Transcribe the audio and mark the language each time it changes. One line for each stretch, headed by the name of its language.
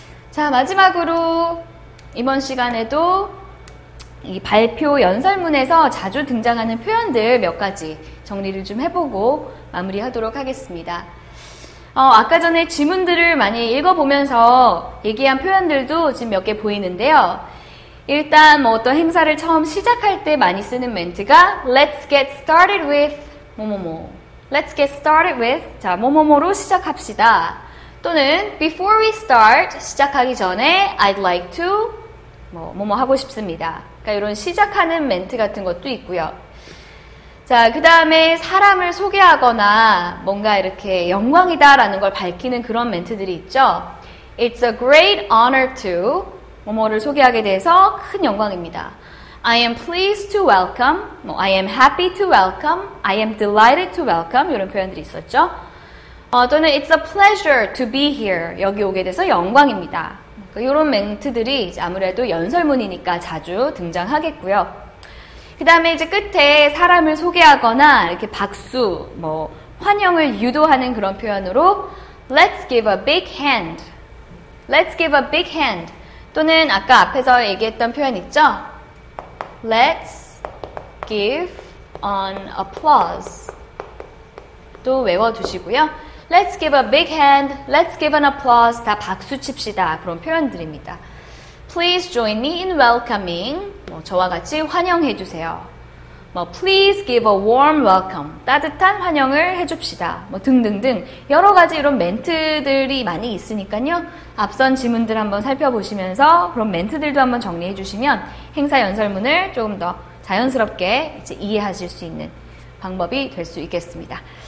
Korean: 자, 마지막으로 이번 시간에도 이 발표 연설문에서 자주 등장하는 표현들 몇 가지 정리를 좀 해보고 마무리하도록 하겠습니다. 아까 전에 지문들을 많이 읽어보면서 얘기한 표현들도 지금 몇 개 보이는데요. 일단 뭐 어떤 행사를 처음 시작할 때 많이 쓰는 멘트가
English: Let's get started with
Korean: 뭐뭐뭐.
English: Let's get started with
Korean: 자 뭐뭐뭐로 시작합시다. 또는
English: Before we start
Korean: 시작하기 전에
English: I'd like to
Korean: 뭐뭐 하고 싶습니다. 그러니까 이런 시작하는 멘트 같은 것도 있고요. 자, 그 다음에 사람을 소개하거나 뭔가 이렇게 영광이다라는 걸 밝히는 그런 멘트들이 있죠.
English: It's a great honor to
Korean: 뭐뭐를 소개하게 돼서 큰 영광입니다.
English: I am pleased to welcome, I am happy to welcome, I am delighted to welcome
Korean: 이런 표현들이 있었죠. 또는
English: It's a pleasure to be here
Korean: 여기 오게 돼서 영광입니다. 이런 멘트들이 아무래도 연설문이니까 자주 등장하겠고요. 그 다음에 이제 끝에 사람을 소개하거나 이렇게 박수, 환영을 유도하는 그런 표현으로
English: Let's give a big hand. Let's give a big hand.
Korean: 또는 아까 앞에서 얘기했던 표현 있죠?
English: Let's give an applause.
Korean: 또 외워두시고요.
English: Let's give a big hand. Let's give an applause.
Korean: 다 박수 칩시다. 그런 표현들입니다.
English: Please join me in welcoming.
Korean: 저와 같이 환영해 주세요.
English: Please give a warm welcome.
Korean: 따뜻한 환영을 해줍시다. 등등등 여러 가지 이런 멘트들이 많이 있으니까요. 앞선 지문들 한번 살펴보시면서 그런 멘트들도 한번 정리해 주시면 행사 연설문을 조금 더 자연스럽게 이제 이해하실 수 있는 방법이 될 수 있겠습니다.